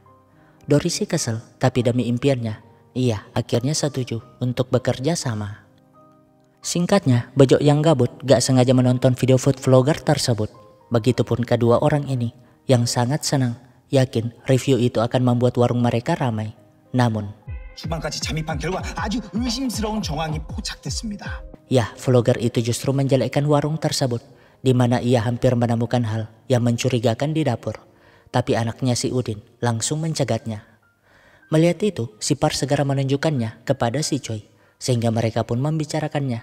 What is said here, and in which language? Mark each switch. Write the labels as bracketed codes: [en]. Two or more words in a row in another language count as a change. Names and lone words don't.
[id] Dori sih kesel, tapi demi impiannya, ia akhirnya setuju untuk bekerja sama. Singkatnya, Bejo yang gabut gak sengaja menonton video [en] food vlogger [id] tersebut. Begitupun kedua orang ini yang sangat senang, yakin review itu akan membuat warung mereka ramai. Namun, [ko] 주방까지 잠입한 결과 아주 의심스러운 정황이 포착됐습니다. [id] Ya, vlogger itu justru menjelekkan warung tersebut, di mana ia hampir menemukan hal yang mencurigakan di dapur. Tapi anaknya si Udin langsung mencegatnya. Melihat itu, si Park segera menunjukkannya kepada si Choi, sehingga mereka pun membicarakannya.